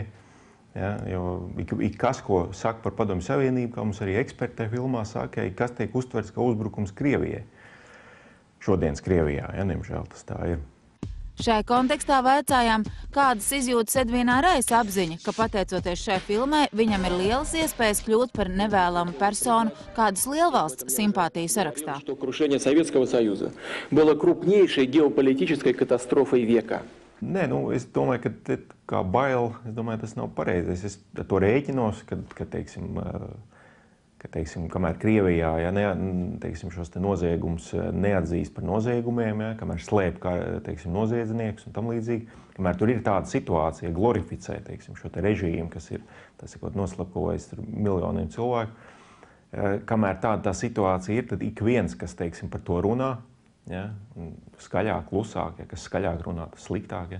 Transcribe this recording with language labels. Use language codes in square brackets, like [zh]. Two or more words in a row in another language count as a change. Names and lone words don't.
[lv] Ja, jo kas, ko saka par Padomju Savienību, kā mums arī eksperti filmā saka, kas tiek uztverts kā uzbrukums Krievijai. Šodienas Krievijā, ja, nemžēl tas tā ir. Šai kontekstā vaicājām, kādas izjūtas Edvīnā Raisa apziņa, ka pateicoties šai filmai, viņam ir lielas iespējas kļūt par nevēlamu personu kādas lielvalsts simpātiju sarakstā. [ru] Крушение Советского Союза было крупнейшей геополитической катастрофой века. [lv] Nē, es domāju, ka kā bail, tas nav pareizi. Es ar to rēķinos, ka teiksim, kamēr Krievijā, ja, teiksim, šos te noziegumus neatzīst par noziegumiem, ja, kamēr slēp teiksim, noziedznieks un tam līdzīgi, kamēr tur ir tāda situācija, glorificē, teiksim, šo te režīmu, kas ir, noslapkavojis miljoniem cilvēku, kamēr tā situācija ir, tad ik viens, kas, teiksim, par to runā, ja, skaļāk, klusāk, ja, kas skaļāk runā, tas sliktāk.